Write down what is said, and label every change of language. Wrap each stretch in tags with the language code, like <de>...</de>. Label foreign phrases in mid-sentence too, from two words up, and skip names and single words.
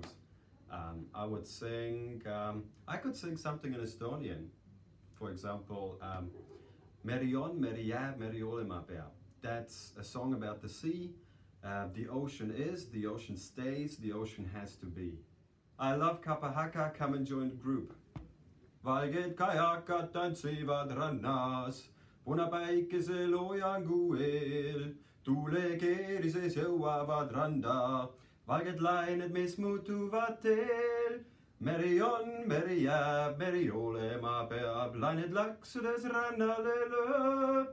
<en>I would sing, I could sing something in Estonian. For example, Merion, Meria, Meriole Mapea. That's a song about the sea. The ocean is, the ocean stays, the ocean has to be. I love</en> <mi>kapa haka,</mi> <en>come and join the group.</en> <et>Valged kajakat tantsivad rannas, punapäikeseloojangul eel, tuule keerises jõuavad randa, valged lained, mis muutuvad teel. Meri on, meri jääb, meri olema peab, lained laksudes rannale lööb.</et>